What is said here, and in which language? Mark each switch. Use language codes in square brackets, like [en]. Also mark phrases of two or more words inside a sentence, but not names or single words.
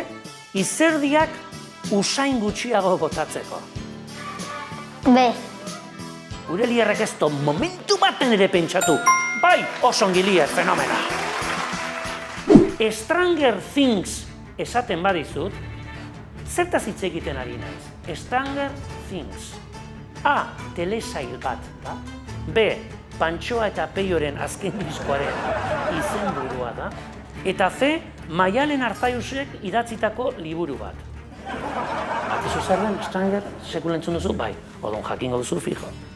[eu] Izerdiak usain gutxiago botatzeko. B. Gure Lierrek ez du momentu baten ere pentsatu. Bai, osongi Lier, fenomena. Stranger Things esaten badizut, zertaz hitz egiten ari naiz? Stranger Things. A. Telesail bat da. B. Pantxoa eta Peioren azken diskoaren izenburua da. Eta C. Maialen Arzaiusek idatzitako liburu bat. Bakizu zer den, Stranger, sekulentzun duzu? Bai, odon jakingo duzu fijo.